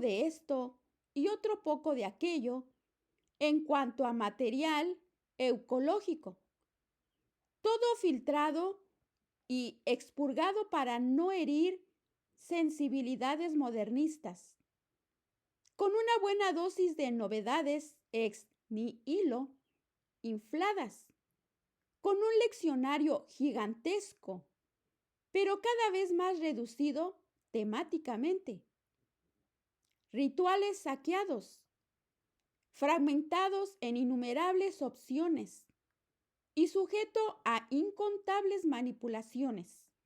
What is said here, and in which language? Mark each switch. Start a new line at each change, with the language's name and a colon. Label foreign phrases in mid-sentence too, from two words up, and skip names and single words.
Spanish: de esto y otro poco de aquello en cuanto a material eucológico, todo filtrado y expurgado para no herir sensibilidades modernistas, con una buena dosis de novedades
Latin: ex nihilo
Spanish: infladas, con un leccionario gigantesco, pero cada vez más reducido temáticamente, rituales saqueados, fragmentados en innumerables opciones y sujeto a incontables manipulaciones.